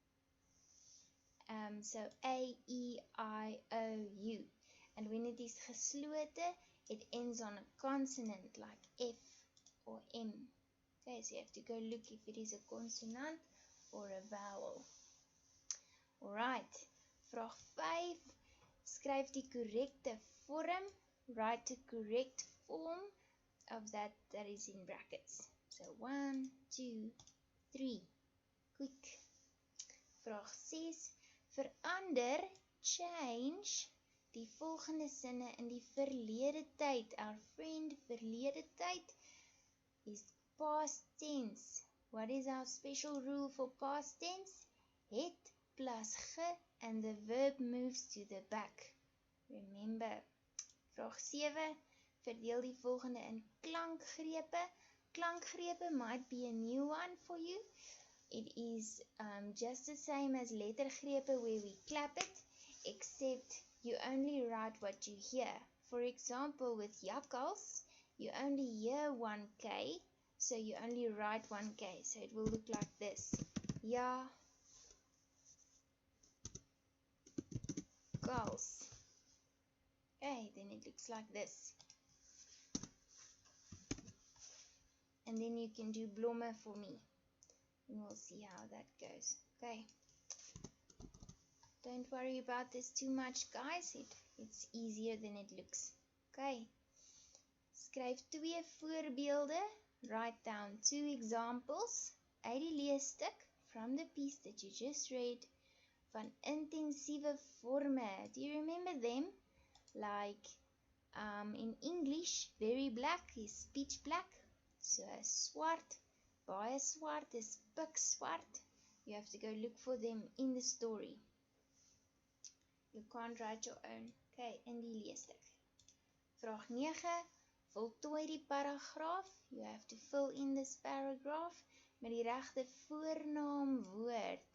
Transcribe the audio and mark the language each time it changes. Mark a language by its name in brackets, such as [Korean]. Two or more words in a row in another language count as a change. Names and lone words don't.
[English] So A, E, I, O, U. And when it is gesloten, it ends on a consonant like F or M. Okay, so you have to go look if it is a consonant or a vowel. Alright, [Afrikaans] vraag 5. Skryf die korrekte vorm. [English] Write the correct form of that is in brackets. So 1, 2, 3. Quick. [Afrikaans] Vraag 6. Verander, change, die volgende sinne in die verlede tyd. [English] Our friend, [Afrikaans] verlede tyd is [English] past tense. What is our special rule for past tense? [Afrikaans] Het plus ge [English] and the verb moves to the back. Remember. [Afrikaans] Vraag 7. Verdeel die volgende in klankgrepe. [English] Klankgrepe might be a new one for you. It is just the same as lettergrepe where we clap it, except you only write what you hear. For example, with jakkals, you only hear 1K, so you only write 1K. So it will look like this. Jakkals. Okay, then it looks like this. And then you can do blomme for me. And we'll see how that goes. Okay. Don't worry about this too much, guys. It's easier than it looks. [Afrikaans] Okay. Skryf 2 voorbeelde. [English] Write down 2 examples [Afrikaans] uit die leesstuk [English] from the piece that you just read [Afrikaans] van intensieve forme. [English] Do you remember them? Like in English, very black is pitch black. [Afrikaans] So swart, baie swart is pik swart. [English] You have to go look for them in the story. You can't write your own. Okay, [Afrikaans] in die leesstuk. Vraag 9. Voltooi die paragraaf. [English] You have to fill in this paragraph [Afrikaans] met die regte voornaamwoord.